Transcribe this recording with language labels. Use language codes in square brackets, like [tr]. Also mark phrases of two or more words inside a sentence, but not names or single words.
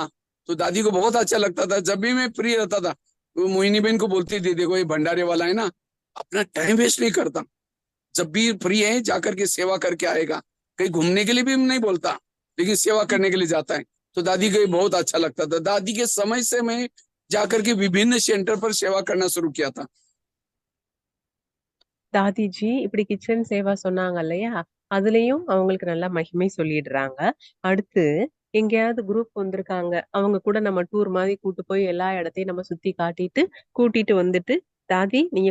[hi] तो दादी को बहुत अच्छा लगता था। जब भी मैं फ्री रहता था तो मोहिनी बहन को बोलती थी देखो ये भंडारे वाला है ना, अपना [en] time waste [hi] नहीं करता, जब भी फ्री है जाकर के सेवा करके आएगा, कहीं घूमने के लिए भी नहीं बोलता, लेकिन सेवा करने के लिए जाता है। तो दादी को बहुत अच्छा लगता था। दादी के समय से मैं जाकर के विभिन्न सेंटर पर सेवा करना शुरू किया था। [ta] தாதிஜி இப்படி கிச்சன் சேவா சொன்னாங்க இல்லையா, அதுலயும் அவங்களுக்கு நல்லா மகிமை சொல்லிடுறாங்க. அடுத்து எங்கேயாவது குரூப் வந்திருக்காங்க, அவங்க கூட நம்ம டூர் மாதிரி கூட்டு போய் எல்லா இடத்தையும் நம்ம சுத்தி காட்டிட்டு கூட்டிட்டு வந்துட்டு, தாதி நீங்க